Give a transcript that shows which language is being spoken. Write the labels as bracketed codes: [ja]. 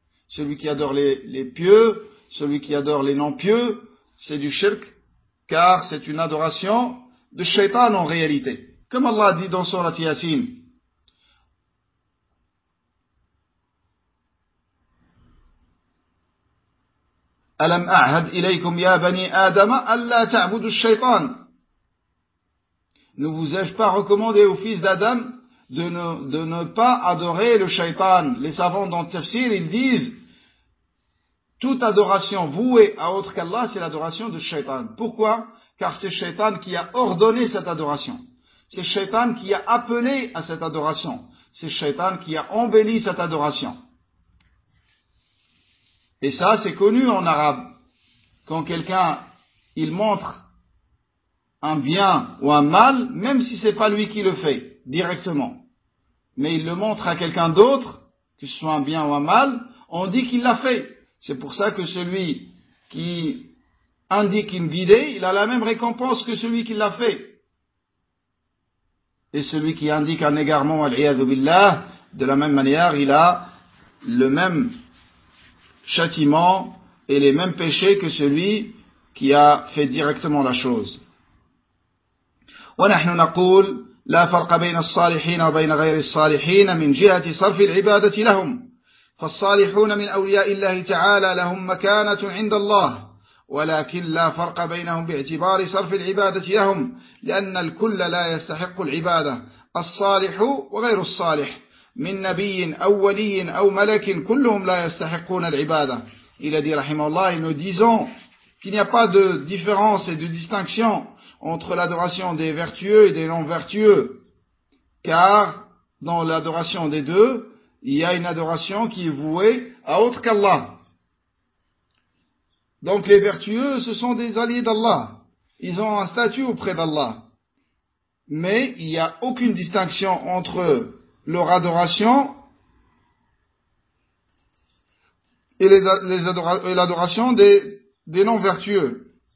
[fr] Celui qui adore les pieux, celui qui adore les non-pieux, c'est du shirk, car c'est une adoration de shaitan en réalité. Comme Allah dit dans Sourate Yassin, « [ar] ألم أعهد إليكم يا بني آدم ألا تعبدوا الشيطان. [fr] Ne vous ai-je pas recommandé aux fils d'Adam de ne pas adorer le shaitan. Les savants dans le tafsir, ils disent, toute adoration vouée à autre qu'Allah, c'est l'adoration de shaitan. Pourquoi? Car c'est shaitan qui a ordonné cette adoration. C'est shaitan qui a appelé à cette adoration. C'est shaitan qui a embelli cette adoration. Et ça, c'est connu en arabe. Quand quelqu'un, il montre un bien ou un mal, même si c'est pas lui qui le fait directement, mais il le montre à quelqu'un d'autre, que ce soit un bien ou un mal, on dit qu'il l'a fait. C'est pour ça que celui qui indique une bidée, il a la même récompense que celui qui l'a fait. Et celui qui indique un égarement, al-iyadu billah, de la même manière, il a le même châtiment et les mêmes péchés que celui qui a fait directement la chose. [ar] ونحن نقول لا فرق بين الصالحين وبين غير الصالحين من جهة صرف العبادة لهم فالصالحون من أولياء الله تعالى لهم مكانة عند الله ولكن لا فرق بينهم باعتبار صرف العبادة لهم لأن الكل لا يستحق العبادة الصالح وغير الصالح من نبي أو ولي أو ملك كلهم لا يستحقون العبادة إلى دي رحمه الله [fr] nous disons qu'il n'y a pas de différence et de distinction entre l'adoration des vertueux et des non-vertueux. Car dans l'adoration des deux, il y a une adoration qui est vouée à autre qu'Allah. Donc les vertueux, ce sont des alliés d'Allah. Ils ont un statut auprès d'Allah. Mais il n'y a aucune distinction entre leur adoration et l'adoration des non-vertueux.